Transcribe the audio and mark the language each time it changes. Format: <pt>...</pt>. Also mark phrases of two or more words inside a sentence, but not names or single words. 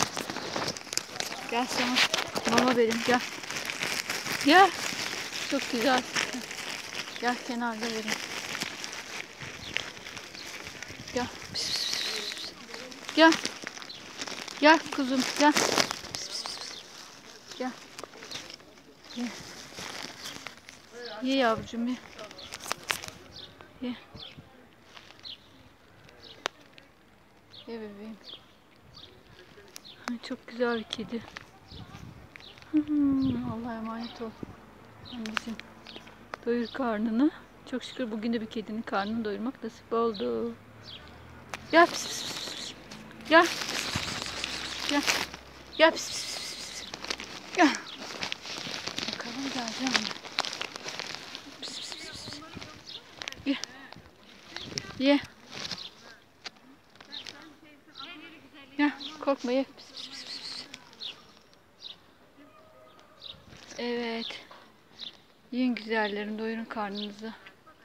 <tr>Gel sana mama vereyim, gel. Gel. Çok güzel. Gel kenarda vereyim. Gel. Pis, pis, pis. Gel. Gel kuzum, gel. Pis, pis, pis. Gel. Ye. Ye yavrucuğum, ye. Ye. Ye bebeğim. Ay, çok güzel bir kedi. Allah'a emanet ol. Anneciğim. Doyur karnını. Çok şükür bugün de bir kedinin karnını doyurmak nasip oldu. Gel pis pis pis pis. Gel. Gel. Gel pis pis pis. Gel. Bakalım geleceğim mi? Pis pis pis pis. Ye. Ye. Gel. Korkma, ye. Pis pis pis pis. Evet. Yiyin güzellerim, doyurun karnınızı.</tr>